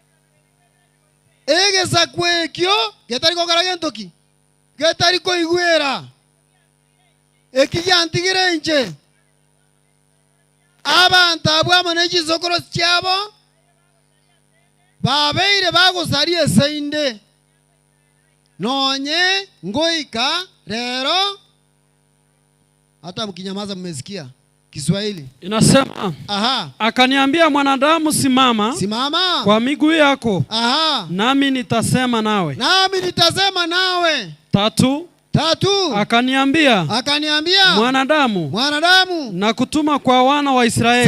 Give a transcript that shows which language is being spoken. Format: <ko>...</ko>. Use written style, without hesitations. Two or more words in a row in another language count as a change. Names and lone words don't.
<guz>egesa kwekyo getariko karagentoki getariko igwera ekiyantigire nche abantu abwamo n'ekisokoro kyabo babeire bagosarie seinde nonye ngoika rero.</guz> <sw>Hata mkinyamaza mmesikia Kiswahili inasema, aha, akaniambia mwanadamu, simama kwa miguu yako, aha, nami nitasema nawe. 3. Akaniambia mwanadamu, nakutuma kwa wana wa Israeli.</sw>